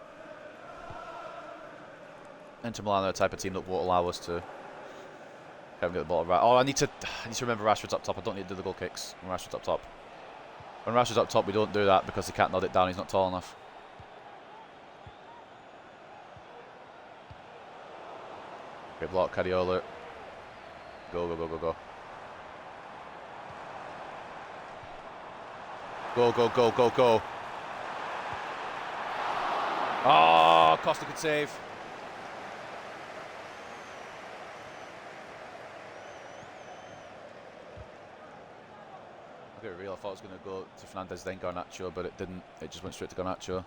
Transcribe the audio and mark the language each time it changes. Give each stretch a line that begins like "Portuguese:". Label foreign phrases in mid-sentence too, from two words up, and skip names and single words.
English: Inter Milan are the type of team that won't allow us to. Can't get the ball right. Oh, I need to remember Rashford's up top. I don't need to do the goal kicks when Rashford's up top. When Rashford's up top, we don't do that because he can't nod it down. He's not tall enough. Great block, Cadiola. Go, go, go, go, go. Go, go, go, go, go. Oh, Costa could save. I get real. I thought it was going to go to Fernandez, then Garnacho, but it didn't. It just went straight to Garnacho.